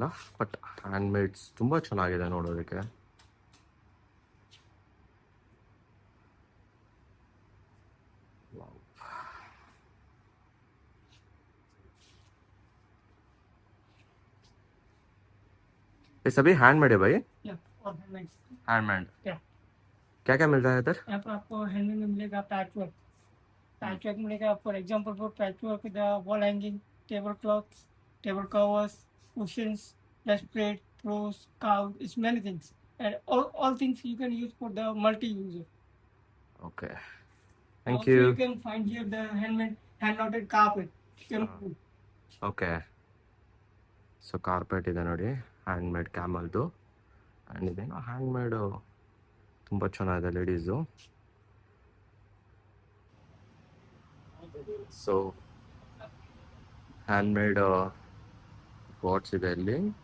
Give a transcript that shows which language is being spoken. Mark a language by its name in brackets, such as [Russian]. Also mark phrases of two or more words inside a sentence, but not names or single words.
[English] but hand mades [Kannada] ತುಂಬ ಚೆನ್ನಾಗಿದೆ ನೋಡೋದಕ್ಕೆ. [Hindi] ये सभी हैंडमेड है भाई? और हैंडमेड। हैंडमेड क्या क्या क्या मिलता है इधर? यहाँ पर आपको हैंडमेड में मिलेगा पैचवर्क। [English] पैचवर्क मिलेगा for example for patchwork the wall hanging, table cloths, table covers, cushions, bedspread, throws, couch, it's many things. And all things you can use for the multi-user. Okay, thank Also, you. you can find here the handmade, hand-knotted carpet. Camel. okay, so carpet [Kannada] ಇದೆ ನೋಡಿ, ಹ್ಯಾಂಡ್ಮೇಡ್ ಕ್ಯಾಮಲ್ದು. ಆ್ಯಂಡ್ ಇದೇನೋ ಹ್ಯಾಂಡ್ಮೇಡು ತುಂಬ ಚೆನ್ನಾಗಿದೆ ಲೇಡೀಸು. ಸೊ [English] handmade spots [Kannada] ಇದೆ ಇಲ್ಲಿ.